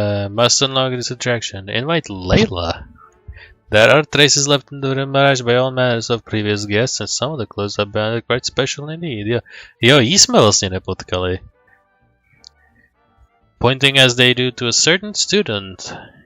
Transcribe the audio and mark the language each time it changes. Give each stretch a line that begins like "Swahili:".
English: Must unlock this attraction. Invite Layla. There are traces left in the Mirage by all manners of previous guests, and some of the clothes are bound quite special indeed.
Czech: Jo, jí jsme vlastně nepotkali.
English: Pointing as they do to a certain student.